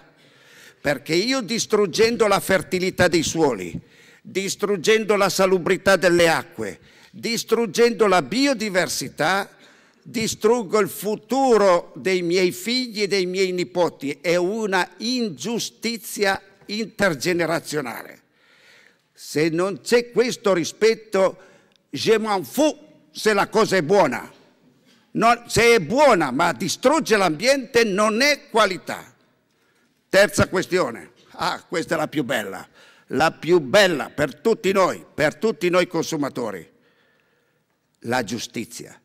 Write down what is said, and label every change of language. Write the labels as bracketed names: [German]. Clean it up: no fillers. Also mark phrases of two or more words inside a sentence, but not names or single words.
[Italian] Perché io distruggendo la fertilità dei suoli, distruggendo la salubrità delle acque, distruggendo la biodiversità, distruggo il futuro dei miei figli e dei miei nipoti. È una ingiustizia intergenerazionale. Se non c'è questo rispetto, [French] je m'en fous [Italian] se la cosa è buona. No, se è buona ma distrugge l'ambiente non è qualità. Terza questione. Questa è la più bella per tutti noi consumatori. La giustizia.